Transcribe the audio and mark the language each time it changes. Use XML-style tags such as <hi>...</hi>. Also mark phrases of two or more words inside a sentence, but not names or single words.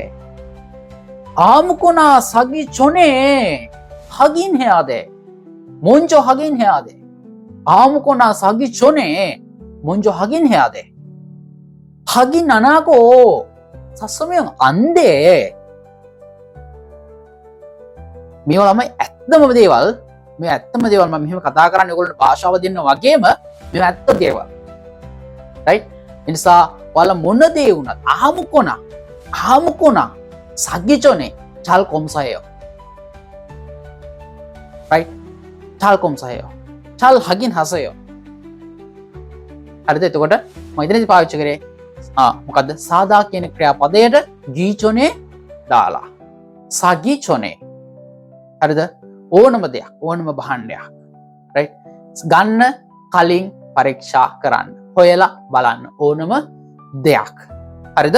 <ko>아무거나 사기 전에 확인해야 돼. 먼저 확인해야 돼. 아무거나 사기 전에 먼저 확인해야 돼. 확인 안 하고 샀으면 안 돼.</ko> <si>මේවා ළමයි ඇත්තම දේවල්. මේ ඇත්තම දේවල් මම මෙහෙම කතා කරන්නේ ඔයගොල්ලන්ට භාෂාව දෙන්න වගේම මේ ඇත්ත දේවල්. රයිට්? ඒ නිසා ඔයාලා මොන දේ වුණත්</si> <ko>아무거나 사기 전에 잘 검사해요. right? 잘 검사해요. 잘 확인하세요.</ko> <si>හරිද? එතකොට මම ඉතින් පාවිච්චි කරේ මොකද්ද? සාදා කියන ක්‍රියාපදයට ගීචොනේ දාලා. සගීචොනේ. හරිද? ඕනම දෙයක්, ඕනම භාණ්ඩයක්. right? ගන්න කලින් පරීක්ෂා කරන්න. හොයලා බලන්න ඕනම දෙයක්. හරිද?</si>